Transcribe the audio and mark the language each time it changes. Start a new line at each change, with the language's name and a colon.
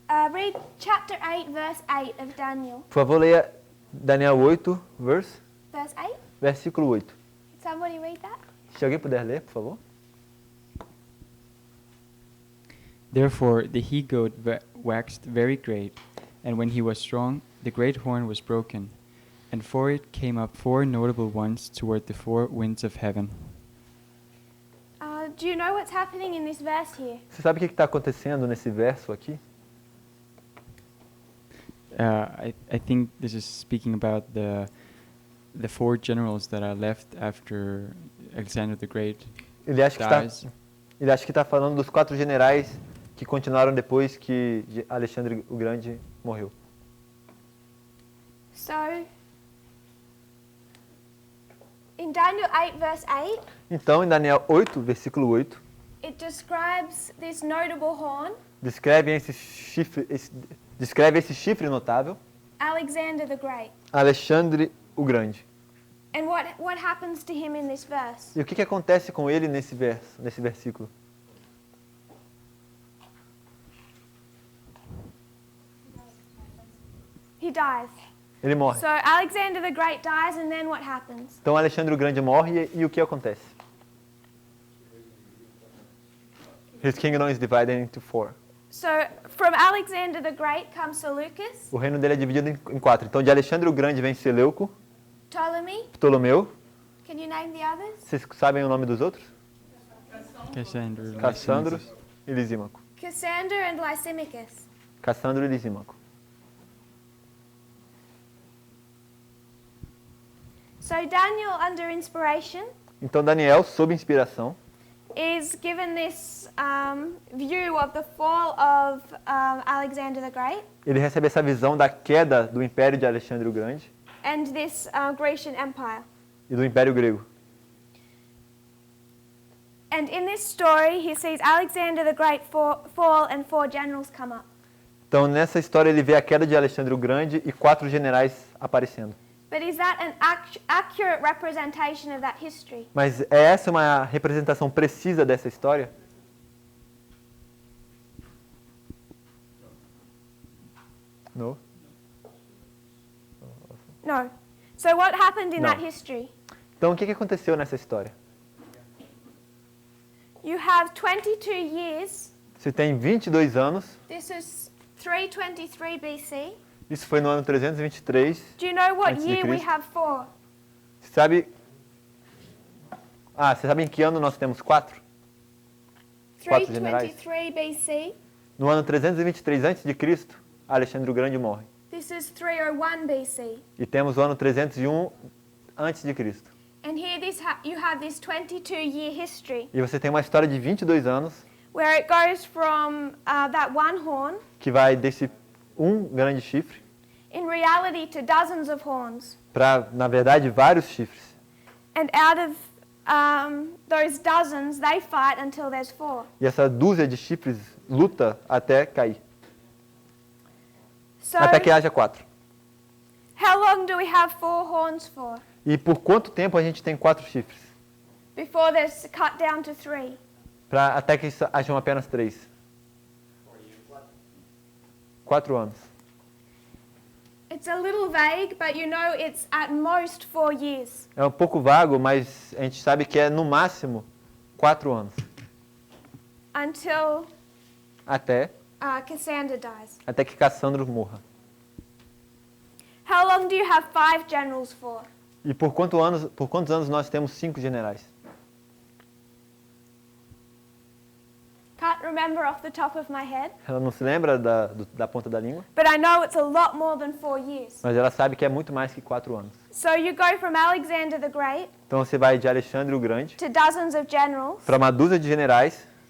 English: read chapter 8, verse 8 of Daniel.
Portuguese: por favor, leia Daniel 8,
English: Verse 8?
Portuguese: versículo 8.
English: Somebody read that?
Portuguese: Se alguém puder ler, por favor.
English: Therefore the he-goat waxed very great, and when he was strong, the great horn was broken, and for it came up four notable ones toward the four winds of heaven. Do you know what's happening in this verse here?
Portuguese: Você sabe o que está acontecendo nesse verso aqui?
English: I think this is speaking about the four generals that are left after Alexander the Great
Portuguese: Ele acha
English: dies.
Portuguese: que está falando dos 4 generais que continuaram depois que Alexandre o Grande morreu.
English: So, in Daniel 8, verse 8,
Portuguese: Então, em Daniel 8, versículo 8,
English: it describes this notable horn,
Portuguese: descreve esse chifre notável,
English: Alexander the Great.
Portuguese: Alexandre o Grande.
English: And what happens to him in this verse?
Portuguese: E o que acontece com ele nesse versículo?
English: He dies.
Portuguese: Ele morre.
English: So Alexander the Great dies, and then what happens?
Portuguese: Então Alexandre o Grande morre e o que acontece?
English: His kingdom is divided into 4. So from Alexander the Great comes Seleucus,
Portuguese: O reino dele é dividido em 4. Então de Alexandre o Grande vem Seleuco,
English: Ptolemy.
Portuguese: Ptolomeu.
English: Can you name the others?
Portuguese: Vocês sabem o nome dos outros?
English: Cassandra,
Portuguese: Cassandro e Lisímaco.
English: Cassander and Lysimachus.
Portuguese: Cassandro e Lisímaco.
English: So Daniel, under inspiration,
Portuguese: Então Daniel, sob inspiração,
English: is given this view of the fall of Alexander the Great
Portuguese: ele recebe essa visão da queda do Império de Alexandre o Grande
English: and this Grecian Empire.
Portuguese: e do Império Grego.
English: And in this story, he sees Alexander the Great fall and 4 generals come up.
Portuguese: Então nessa história ele vê a queda de Alexandre o Grande e 4 generais aparecendo.
English: But is that an accurate representation of that history?
Portuguese: Mas é essa uma representação precisa dessa história? Não.
English: No. So what happened in No. that history?
Portuguese: Então o que aconteceu nessa história?
English: You have 22 years.
Portuguese: Você tem 22 anos.
English: This is 323 BC.
Portuguese: Isso foi no ano 323.
English: Do you know what
Portuguese: Antes de
English: year we
Portuguese: Cristo.
English: have 4?
Portuguese: Você sabe em que ano nós temos 4? 4 generais.
English: 323 BC.
Portuguese: No ano 323 a.C., Alexandre o Grande morre.
English: This is 301 BC.
Portuguese: E temos o ano 301 a.C.
English: And here you have this 22-year history
Portuguese: E você tem uma história de 22 anos
English: where it goes from that one horn,
Portuguese: que vai desse grande chifre
English: in reality, to dozens of horns.
Portuguese: para, na verdade, vários chifres.
English: And out of those dozens, they fight until there's 4.
Portuguese: E essa dúzia de chifres luta até cair.
English: So
Portuguese: Até que haja 4.
English: how long do we have 4 horns for
Portuguese: E por quanto tempo a gente tem 4 chifres?
English: before they're cut down to 3?
Portuguese: Até que hajam apenas 3. 4 anos.
English: It's a little vague, but you know it's at most 4 years.
Portuguese: É um pouco vago, mas a gente sabe que é no máximo 4 anos.
English: Until
Portuguese: Até
English: Cassander dies.
Portuguese: que Cassandro morra.
English: How long do you have 5 generals for?
Portuguese: E por quantos anos nós temos 5 generais?
English: Can't remember off the top of my head,
Portuguese: Ela não se lembra da ponta da língua,
English: but I know it's a lot more than 4 years.
Portuguese: mas ela sabe que é muito mais que 4 anos.
English: So you go from Alexander the Great
Portuguese: Então você vai de Alexandre o Grande
English: to dozens of generals,
Portuguese: para uma dúzia de generais,